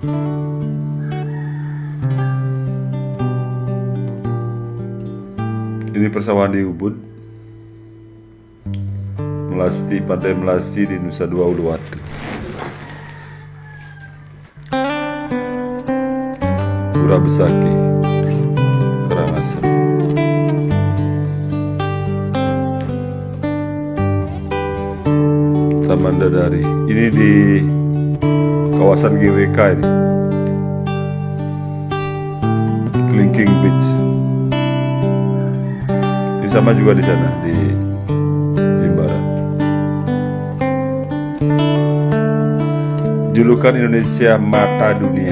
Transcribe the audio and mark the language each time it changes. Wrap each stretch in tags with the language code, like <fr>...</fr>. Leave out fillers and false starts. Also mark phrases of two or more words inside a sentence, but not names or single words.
<id>Ini persawahan di Ubud, Melasti, Pantai Melasti di Nusa Dua Uluwatu. Pura Besaki, Karangasem. Taman Dadari. Ini di kawasan GWK ini. Kelingking Beach. Ini sama juga di sana di Jimbaran. Julukan Indonesia mata dunia.</id>